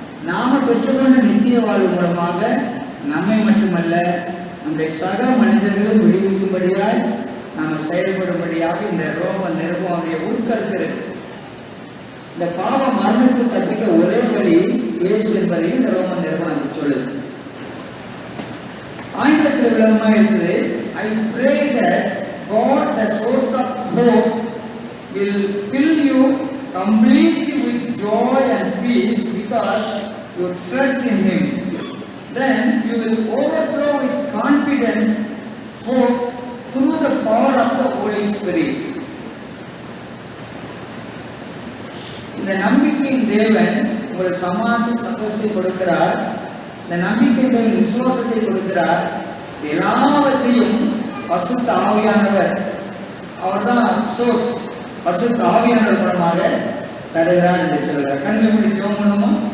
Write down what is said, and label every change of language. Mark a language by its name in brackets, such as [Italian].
[Tamil] நாம பெற்றுக்கொண்ட நித்திய வாழ்வு மூலமாக நம்மை மட்டுமல்ல நம்முடைய சக மனிதர்களும் விடுவிக்கும்படியாய் நாம செயல்படும்படியாக இந்த ரோம நிருபம் அவருடைய உட்கருத்து இருக்கு. இந்த பாவ மரணத்தில் தப்பிக்க ஒரே வழி இயேசு என்பதையும் இந்த ரோம நிருபம் நமக்கு சொல்லுது. ஆங்கிலத்தில் விளக்கமாக இருக்குது. [English] I pray that God, the source of hope, will fill you completely with joy and peace because you trust in Him. Then you will overflow with confident hope through the power of the Holy Spirit. [Tamil] இந்த நம்பிக்கையின் தேவன் உங்களுக்கு சமாதான சந்தோஷத்தை கொடுக்கிறார். இந்த நம்பிக்கையின் தேவன் விசுவாசத்தை கொடுக்கிறார். எல்லாவற்றையும் பரிசுத்த ஆவியானவர், அவர்தான் சோர்ஸ், பரிசுத்த ஆவியானவர் மூலமாக தருகிறார் என்று சொல்கிறார். கண்ணை மூடி ஜெபம் பண்ணுமா?